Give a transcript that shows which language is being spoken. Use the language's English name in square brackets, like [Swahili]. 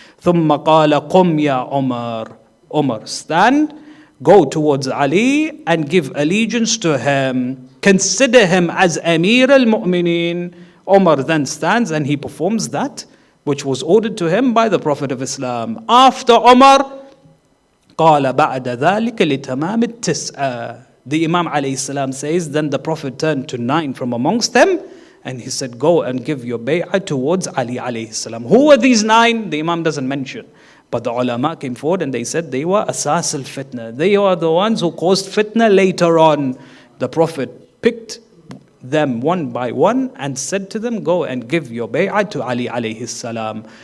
[Arabic] ثُمَّ قَالَ قُمْ يَا عُمَرَ. [English] Umar, stand, go towards Ali and give allegiance to him. Consider him as Amir al-Mu'mineen. Umar then stands and he performs that which was ordered to him by the Prophet of Islam. After Umar, [Arabic] قال بعد ذلك لتمام التسعة. [English] The Imam alayhi salam says, then the Prophet turned to 9 from amongst them and he said, go and give your bay'ah towards Ali alayhi salam. Who were these 9? The Imam doesn't mention. But the ulama came forward and they said they were asas al-fitna. They are the ones who caused fitna later on. The Prophet picked them one by one and said to them, go and give your bay'ah to Ali alayhi salam.